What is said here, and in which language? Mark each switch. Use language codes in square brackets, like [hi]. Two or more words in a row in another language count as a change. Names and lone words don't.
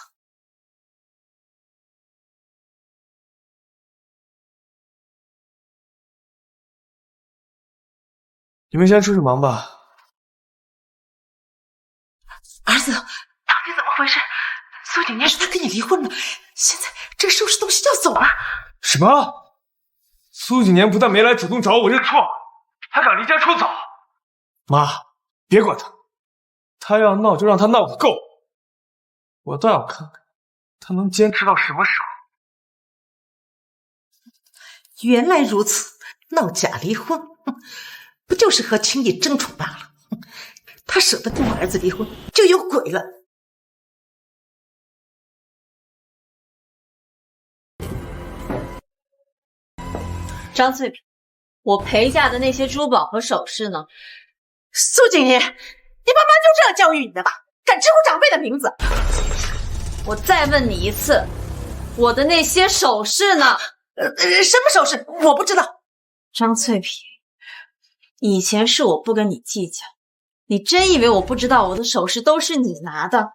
[zh] 你們先出去忙吧。兒子，到底怎麼回事？蘇景年說他跟你離婚了，現在正收拾東西要走了。什麼？蘇景年不但沒來主動找我認錯，還敢離家出走。媽，別管他，他要鬧就讓他鬧個夠。我倒要看看他能堅持到什麼時候。原來如此，鬧假離婚，不就是和輕易爭寵罷了？他捨得跟我兒子離婚，就有鬼了。張翠萍，我陪嫁的那些珠寶和首飾呢？蘇景年，你爸媽就這樣教育你的吧？敢直呼長輩的名字！我再問你一次，我的那些首飾呢？什麼首飾？我不知道。張翠萍，以前是我不跟你計較，你真以為我不知道我的首飾都是你拿的？